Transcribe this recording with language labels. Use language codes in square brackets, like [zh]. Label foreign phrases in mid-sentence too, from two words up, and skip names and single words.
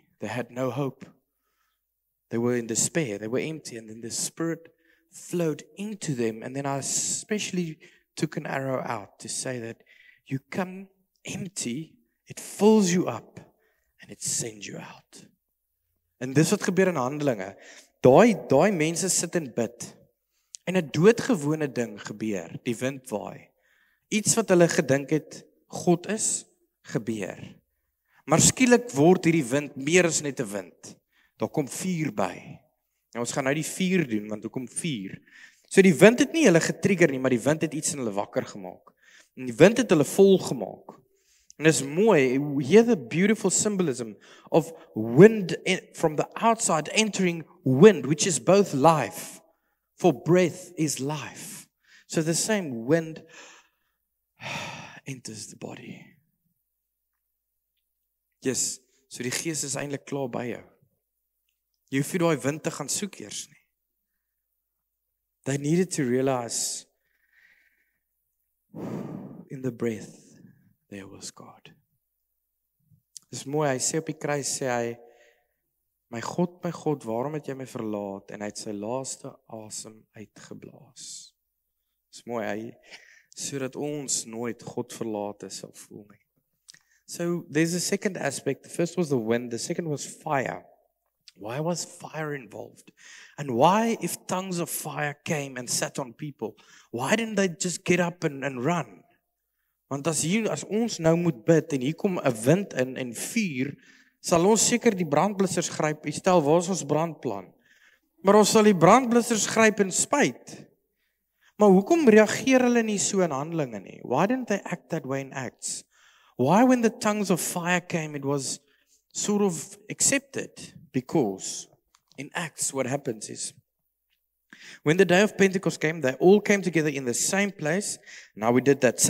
[en] They had no hope. They were in despair. They were empty, and then the Spirit flowed into them. And then I especially took an arrow out to say that you come empty, it fills you up, and it sends you out. [af] En dis wat gebeur in Handelinge. Daai mense sit en bid. En 'n doodgewone ding gebeur, die wind waai. Iets wat hulle gedink het God is, gebeur. Maar skielik word hierdie wind meer as net 'n wind. Daar kom vuur by. Nou ons gaan nou die vuur doen, want daar kom vuur. So die wind het nie hulle getrigger nie, maar die wind het iets in hulle wakker gemaak. En die wind het hulle vol gemaak. En dis mooi, [en] hear the beautiful symbolism of wind from the outside entering wind, which is both life. For breath is life. So the same wind enters the body. [af] Yes, so die Gees is eintlik klaar by jou. Jy hoef nie daai wind te gaan soek eers nie. [en] They needed to realize in the breath there was God. [af] Dis mooi, hy sê op die kruis, sê hy, my God, waarom het jy my verlaat? En hy het sy laaste asem uitgeblaas. Dis mooi, sodat ons nooit God verlate sal voel nie. [en] So there's a second aspect. The first was the wind, the second was fire. Why was fire involved? And why, if tongues of fire came and sat on people, why didn't they just get up and run? [af] Want as ons nou moet bid en hier kom 'n wind in en vuur, sal ons seker die brandblussers gryp. Stel, waar is ons brandplan? Maar ons sal die brandblussers gryp in spyt. Maar hoekom reageer hulle nie so in Handelinge nie? [en] Why didn't they act that way in Acts? Why when the tongues of fire came, it was sort of accepted? Because in Acts what happens is, when the day of Pentecost came, they all came together in the same place. Now we did that.